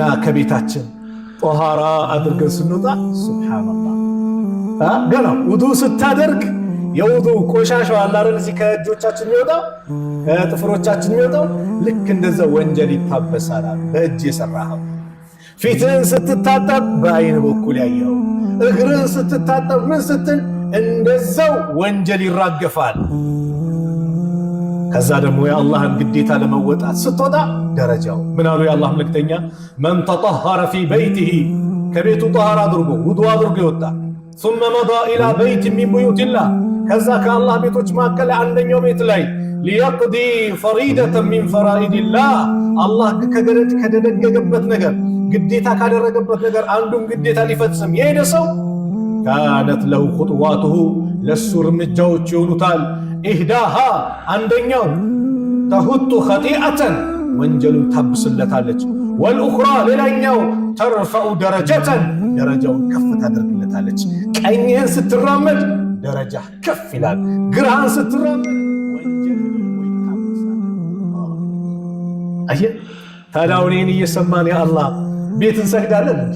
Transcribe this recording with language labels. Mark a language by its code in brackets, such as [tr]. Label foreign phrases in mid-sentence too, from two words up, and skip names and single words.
[am] ከቤታችን ጦሃራ አድርገን ስንወጣ ሱብሃንአላህ ገና ውዱ ስታደርግ የውዱ ቆሻሻው አላረን እዚህ ከእጆቻችን የሚወጣው ከጥፍሮቻችን የሚወጣው ልክ እንደዛ ወንጀል ይታበሳል። በእጅ የሰራኸው ፊትህን ስትታጠብ በአይን በኩል ያየው፣ እግርህን ስትታጠብ ምን ስትል እንደዛው ወንጀል ይራገፋል። ከዛ ደግሞ የአላህን ግዴታ ለመወጣት ስትወጣ ደረጃው ምን አሉ የአላህ መልእክተኛ? [ar] من تطهر في بيته [am] ከቤቱ ጠሃራ አድርጎ ውዱ አድርጎ ይወጣ [ar] ثم مضى إلى بيت من بيوت الله [am] ከዛ ከአላህ ቤቶች መካከል አንደኛው ቤት ላይ [ar] ليقضي فريدة من فرائض الله [am] አላህ ከደነገገበት ነገር ግዴታ ካደረገበት ነገር አንዱን ግዴታ ሊፈጽም የሄደ ሰው [ar] كانت له خطواته [am] ለሱ እርምጃዎች ይሆኑታል። ኢህዳሃ አንደኛው [ar] تحط خطيئة [am] ወንጀሉን ታብስለታለች። ወልኡኽራ ሌላኛው [ar] ترفع درجة [am] ደረጃውን ከፍ ታደርግለታለች። ቀኝህን ስትራመድ ደረጃ ከፍ ይላል፣ ግራህን ስትራመድ ወንጀል ይታበሳል። አየህ ታዲያ እኔን እየሰማን ያ አላህ ቤት እንሰግዳለን እንዴ?